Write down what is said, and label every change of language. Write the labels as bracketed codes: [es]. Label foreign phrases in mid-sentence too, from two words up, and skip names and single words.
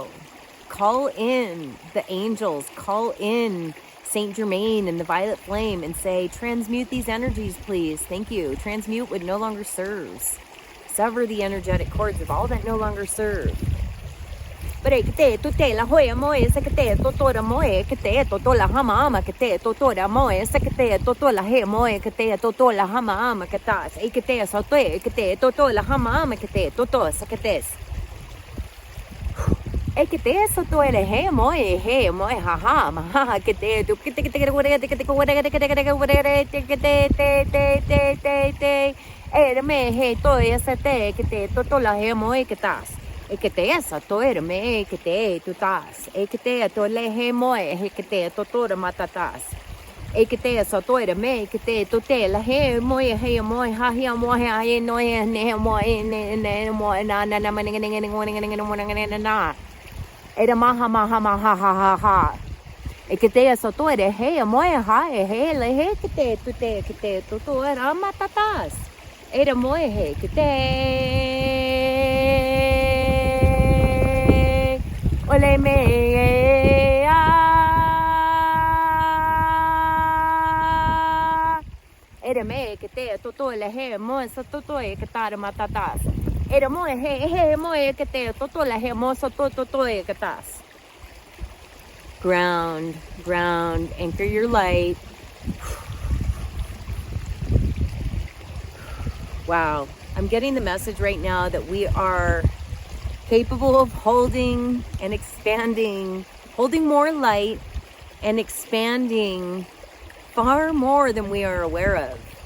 [en] Call in the angels, call in Saint Germain and the violet flame and say, transmute these energies, please. Thank you. Transmute what no longer serves. Sever the energetic cords of all that no longer serve. Pare kete tute la hoya moe sekete totora moe kete totola hama ama kete totora moe sekete totola he moe kete totola hama ama ketas ekete sote kete totola hama ama kete toto seketes ekete soto ele he moe ha ha ma ha kete tu kete kete kete kete kete ere me he to esete kete totola he moe ketas ekete esa to era me ekete tutas ekete to le he moe ekete totora matatas ekete esa to era me ekete tote la he moe ha he moe ha he no he ne moe ne moe na na era maha ha ekete esa to era he moe ha he le he kete to era matatas era moe he kete ole me era me kete toto le he mo sa toto e kata matatas era mo he mo e kete toto le he mo sa toto e katas. Ground, anchor your light. Wow, I'm getting the message right now that we are capable of holding and expanding, holding more light and expanding far more than we are aware of.